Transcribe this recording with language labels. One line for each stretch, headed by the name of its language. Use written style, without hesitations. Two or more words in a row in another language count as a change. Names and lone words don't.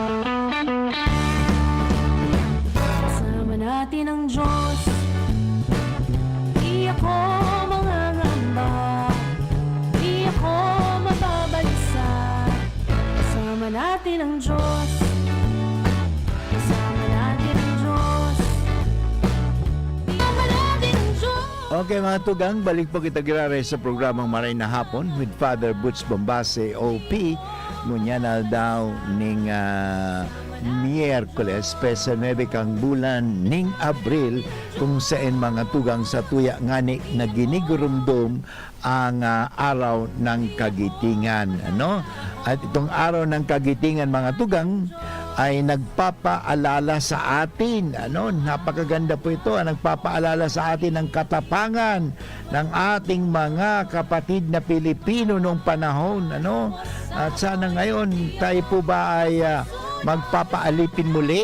Filipino: Kasama natin ang Diyos, di ako mangangamba, di ako mababalisa. Kasama natin ang Diyos, kasama natin ang Diyos, kasama natin ang Diyos.
Bikol: Okay mga tugang, balik po kita girare sa programang Maray na Hapon with Father Butch Bombase, OP. Ngunya na daw ning Miyerkules, pesa 9 kang bulan ning Abril, kung saan mga tugang sa tuya ngani na ginigurumdum
Filipino: ang araw ng kagitingan. At itong araw ng kagitingan mga tugang ay nagpapaalala sa atin, napakaganda po ito, nagpapaalala sa atin ng katapangan ng ating mga kapatid na Pilipino noong panahon, at sana ngayon tayo po ba ay magpapaalipin muli?